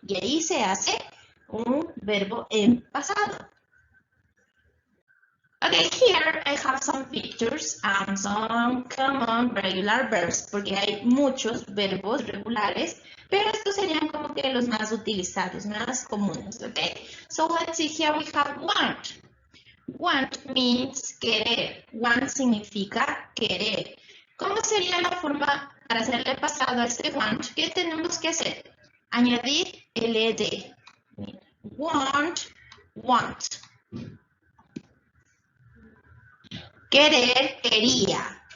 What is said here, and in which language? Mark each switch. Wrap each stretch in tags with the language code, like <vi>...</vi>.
<es>Y ahí se hace un verbo en pasado.</es> <en>Okay, here I have some pictures and some common regular verbs,</en> <es>porque hay muchos verbos regulares, pero estos serían como que los más utilizados, más comunes, okay?</es> <en>So let's see, here we have want. Want means querer.</en> <es>Want significa querer. ¿Cómo sería la forma para hacerle pasado a este want? ¿Qué tenemos que hacer? Añadir el ed.</es> <en>Want, want.</en> <es>Querer, quería.</es>